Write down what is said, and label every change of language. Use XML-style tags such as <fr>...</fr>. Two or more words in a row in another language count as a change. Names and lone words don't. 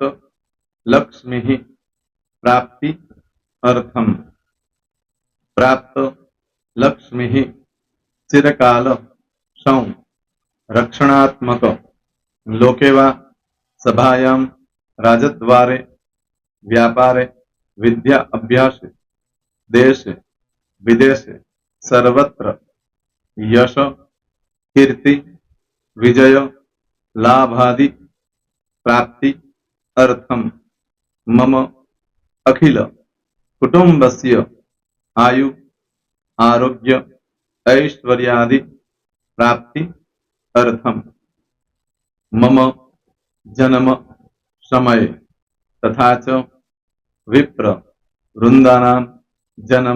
<sa>लक्ष्मी, प्राप्ति, अर्थम, प्राप्त, लक्ष्मी, चिरकाल, सौ, रक्षणात्मक, लोकेवा, सभायाम, राजद्वारे, व्यापारे, विद्या अभ्यासे, देशे विदेशे, सर्वत्र यश, कीर्ति, विजय, लाभादि, प्राप्ति अर्थम मम अखिल कुटुंबस्य आयु आरोग्य ऐश्वर्यादि प्राप्ति अर्थम मम जन्म समय तथा च विप्र वृंदानां जन्म</sa>